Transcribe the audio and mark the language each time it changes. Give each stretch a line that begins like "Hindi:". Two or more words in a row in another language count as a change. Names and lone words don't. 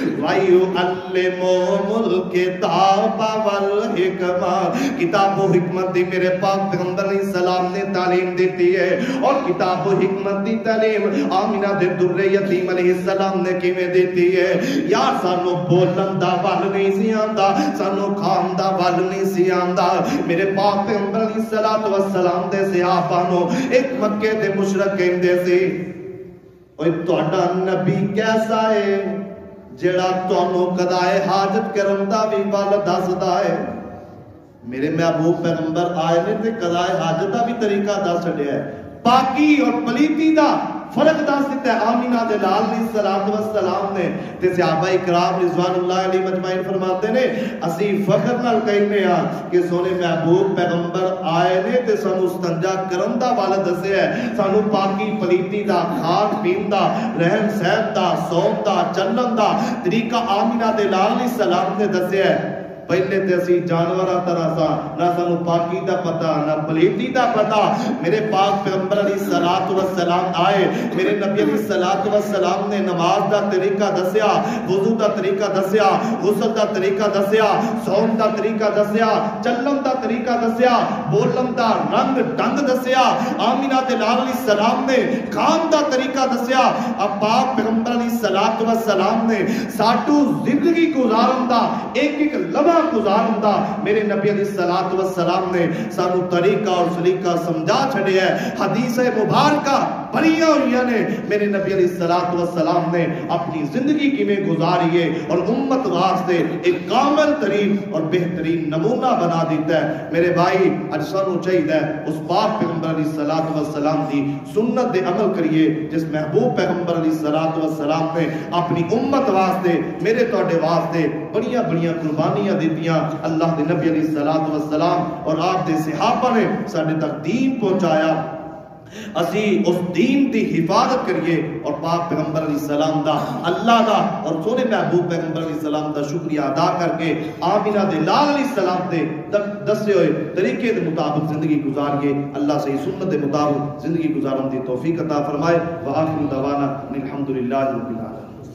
Arabic: وَيُعَلِّمُهُمُ الْكِتَابَ وَالْحِكْمَةَ
Punjabi: کتاب و حکمت دی میرے پاک پیغمبر
Arabic: علیہ السلام
Punjabi: نے تعلیم دیتی ہے اور کتاب و حکمت دی تعلیم آمینہ دے در یتیم
Arabic: علیہ السلام
Punjabi: نے کیویں دیتی ہے یار سانو بولن دا ول نہیں سی آندا سانو کھان دا ول نہیں سی آندا میرے پاک پیغمبر
Arabic: علیہ السلام
Punjabi: دے صحابہ نو ایک مکے دے مشرک کہندے سی اوے تہاڈا نبی کیسا ہے جڑا تانوں قضائے حاجت کرن دا وی ول دسدا ہے میرے محبوب پیغمبر آئے نے تے قضائے حاجت دا بھی طریقہ دس چھڈیا ہے پاکی اور پلیتی دا فرق دس دیتا ہے آمینہ دلال
Arabic: علیہ السلام
Punjabi: نے تے صحابہ اکرام
Arabic: رضوان اللہ علیہ مجمعین
Punjabi: فرماتے نے اسی فخر نال کہنے ہاں کہ سونے محبوب پیغمبر آئے نے تے سانو استنجا کرن دا والا دسیا ہے سانو پاکی پلیتی دا کھان پین دا رہن سہن دا سوم دا چلن دا طریقہ آمینہ دلال
Arabic: علیہ السلام
Punjabi: نے دسیا ہے پہلے تے اسی جانوراں طرح سا نہ سانو پاکی دا پتہ نہ پلیتی دا پتہ میرے پاک پیغمبر
Arabic: علیہ السلام
Punjabi: آئے میرے نبی
Arabic: علیہ السلام
Punjabi: نے نماز دا طریقہ دسیا وضو دا طریقہ دسیا غسل دا طریقہ دسیا سوم دا طریقہ دسیا چلن دا طریقہ دسیا بولن دا رنگ ڈنگ دسیا آمینہ دلال
Arabic: علیہ السلام
Punjabi: نے کھان دا طریقہ دسیا اب پاک پیغمبر
Arabic: علیہ السلام
Punjabi: نے ساٹو زندگی گزارن دا ایک ایک لمحہ گزارن دا میرے نبی
Arabic: علیہ السلام
Punjabi: نے سانو طریقہ اور سلیقہ سمجھا چھڑے ہے حدیث مبارکہ بڑیاں ہوئی نے میرے نبی
Arabic: علیہ السلام
Punjabi: نے اپنی زندگی کی میں گزاری ہے اور امت واسطے ایک کامل ترین اور بہترین نمونہ بنا دیتا ہے میرے بھائی اج سانو چاہیے اس پاک پیغمبر
Arabic: علیہ السلام
Punjabi: دی سنت دے عمل کریے جس محبوب پیغمبر
Arabic: علیہ السلام
Punjabi: نے اپنی امت واسطے میرے توڑے واسطے بڑیاں بڑیاں قربانیاں دیتیاں اللہ دے نبی علیہ السلام اور آپ دے صحابہ نے ساڈے تک دین پہنچایا اسی اس دین دی حفاظت کریے اور پاک پیغمبر
Arabic: علیہ السلام
Punjabi: دا اللہ دا اور سونے محبوب پیغمبر
Arabic: علیہ السلام
Punjabi: دا شکریہ ادا کر کے آمینہ دلال
Arabic: علیہ السلام
Punjabi: دے دسے ہوئے طریقے دے مطابق زندگی گزاریے اللہ سے سنت دے مطابق زندگی گزارن دی توفیق عطا فرمائے
Arabic: وآخر دعوانا الحمدللہ رب العالمین